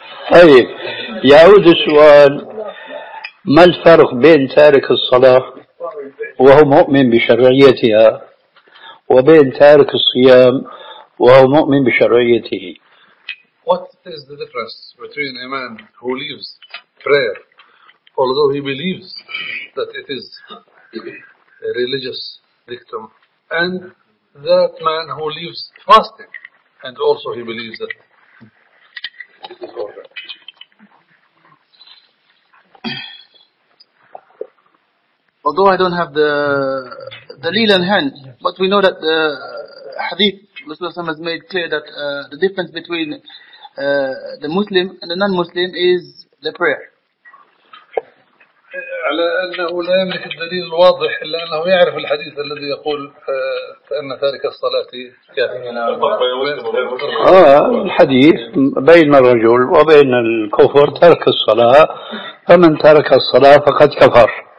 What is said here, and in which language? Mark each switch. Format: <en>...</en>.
<ar>طيب يعود السؤال، ما الفرق بين تارك الصلاة وهو مؤمن بشرعيتها وبين تارك الصيام وهو مؤمن بشرعيته؟</ar> <en>What is the difference between a man who leaves prayer, although he believes that it is a religious dictum, and that man who leaves fasting, and also he believes that it is ordered? Although I don't have the leel in hand, but we know that the hadith, Rasulullah has made clear that the difference between the Muslim and the non-Muslim is the prayer.</en> <ar>على أنه لا يملك الدليل الواضح إلا أنه يعرف الحديث الذي يقول فإن تارك الصلاة كافر. الحديث بين الرجل وبين الكفر ترك الصلاة، فمن ترك الصلاة فقد كفر.</ar>